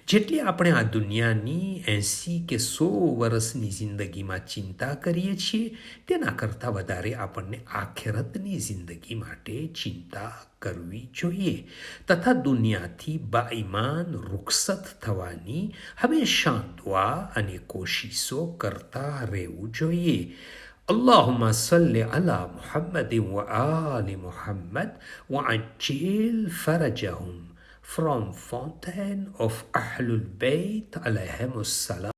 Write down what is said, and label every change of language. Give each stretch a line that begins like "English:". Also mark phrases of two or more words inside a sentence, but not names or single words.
Gujarati: જેટલી આપણે આ દુનિયાની 80 કે 100 વર્ષની જિંદગીમાં ચિંતા કરીએ છીએ તેના કરતાં વધારે આપણને આખેરતની જિંદગી માટે ચિંતા કરવી જોઈએ તથા દુનિયાથી બાઈમાન રૂખસત થવાની હંમેશા દુઆ અને કોશિશો કરતા રહેવું જોઈએ.
Arabic: اللهم صل على محمد وآل محمد وعجل فرجهم from Fountain of Ahlul Bayt alayhim السلام.